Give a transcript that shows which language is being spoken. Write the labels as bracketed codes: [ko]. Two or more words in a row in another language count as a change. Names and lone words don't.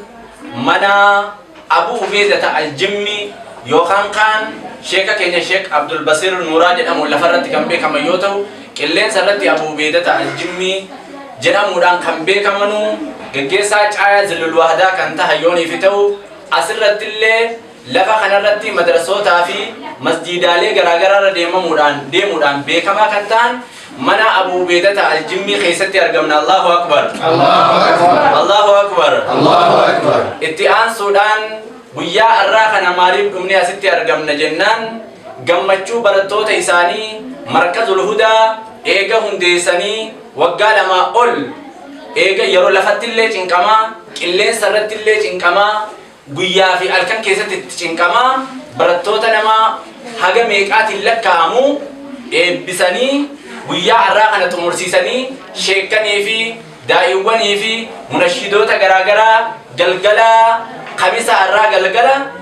[om] mana Abu Ubaidata al-Jimmi yookaan kan sheeka keenya Sheek Abdul Basir Nuuraa jedhamu lafarratti kan beekamu yoo ta'u qilleensa irratti Abu Ubaidata al-Jimmi jedhamuudhaan kan beekamanu gaggeessaa caayaa Zillul Wahdaa kan tahan yoonii fi ta'u asirratti illee lafa kanarratti madrasootaa fi masjidaalee garaagaraa deemuudhaan beekamaa kan ta'an mana Abu Ubaidata al-Jimmi keessatti argamna. [ar] الله أكبر، الله أكبر، الله أكبر. [om] Itti aansuudhaan guyyaa irraa kana maaliif dhumne asitti argamna jennaan gammachuu barattoota isaanii markazul hudaa eega hundeessanii waggaa lamaa ol eega yeroo lafatti illee cinqamaa qilleensa irratti illee cinqamaa guyyaa fi halkan keessatti cinqamaa barattoota nama haga meeqaatiin lakkaa'amu eebbisanii guyyaa irraa kana xumursiisanii sheekanii fi daa'iwwanii fi munashidoota garaagaraa galgala kamisa irraa galgala